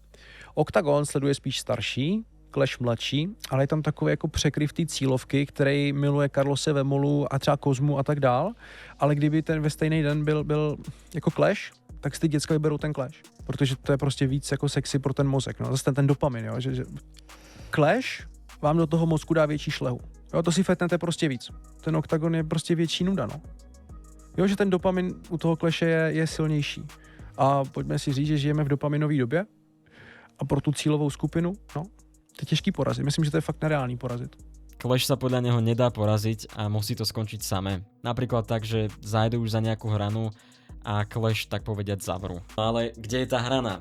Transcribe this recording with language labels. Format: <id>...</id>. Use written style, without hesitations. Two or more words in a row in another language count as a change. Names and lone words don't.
<cs>Oktagon sleduje spíš starší, Clash mladší, ale je tam takový jako překryv té cílovky, který miluje Carlose Vemolu a třeba Kozmu a tak dál, ale kdyby ten ve stejný den byl jako Clash, tak si ty děcka vyberou ten Clash, protože to je prostě víc jako sexy pro ten mozek, no, zase ten dopamin, jo, že Clash vám do toho mozku dá větší šlehu. Jo, to si fetnete prostě víc. Ten Oktagon je prostě větší nuda, no. Jo, že ten dopamin u toho Clashe je silnější. A pojďme si říct, že žijeme v dopaminové době a pro tu cílovou skupinu, no, to je těžký porazit. Myslím, že to je fakt nereálný porazit.</cs> <sk>Clash sa podľa neho nedá poraziť a musí to skončiť samé. Napríklad tak, že zájdu už za nejakú hranu a Clash tak povediať zavrú. No ale kde je tá hrana?</sk>